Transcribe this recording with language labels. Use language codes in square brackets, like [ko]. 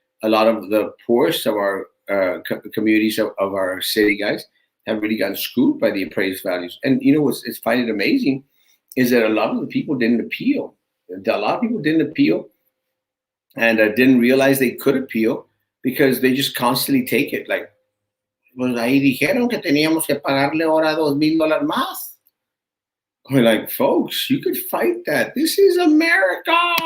[en] A lot of the poorest of our communities of our city, guys, have really gotten screwed by the appraised values. And you know what's find it amazing is that a lot of the people didn't appeal. A lot of people didn't appeal and didn't realize they could appeal because they just constantly take it. [es] Like, pues ahí dijeron que teníamos que pagarle ahora $2,000 más. [en] We're like, folks, you could fight that. This is America.